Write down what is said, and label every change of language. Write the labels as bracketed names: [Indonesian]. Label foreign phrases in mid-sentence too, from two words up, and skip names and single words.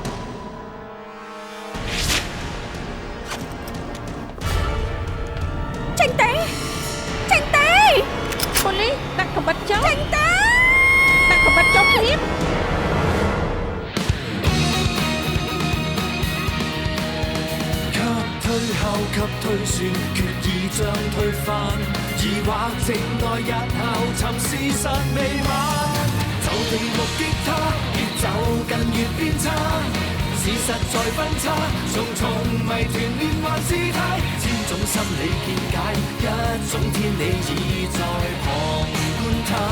[Khmer] ចេញទេចេញទេ ប៉ូលីសដាក់កបិតចុះចេញទៅដាក់កបិតចុះភ្លាម [Cantonese] 給推後給推算，決意將推翻，疑惑靜待日後尋事實未晚，就地目擊他，越走近越變差，事實在分岔，重重謎團連環事態，千種心理見解，一種天理已在旁觀他。